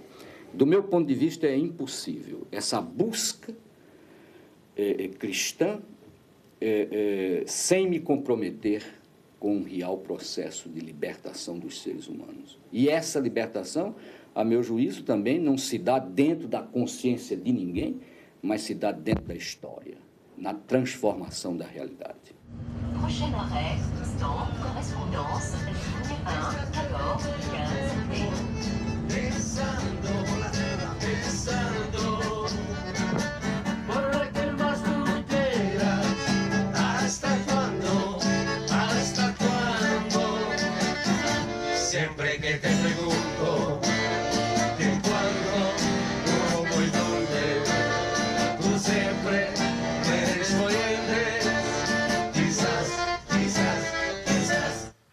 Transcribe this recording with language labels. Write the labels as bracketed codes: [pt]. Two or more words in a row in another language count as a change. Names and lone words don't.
[pt] Do meu ponto de vista, é impossível essa busca cristã sem me comprometer com um real processo de libertação dos seres humanos. E essa libertação, a meu juízo, também não se dá dentro da consciência de ninguém, mas se dá dentro da história, na transformação da realidade. [fr] Prochain arrêt, stand, correspondance, ligne 1, 14, 15 et... [es] Siempre que te pregunto de cuándo, cómo y dónde, tú siempre me respondes, quizás, quizás, quizás.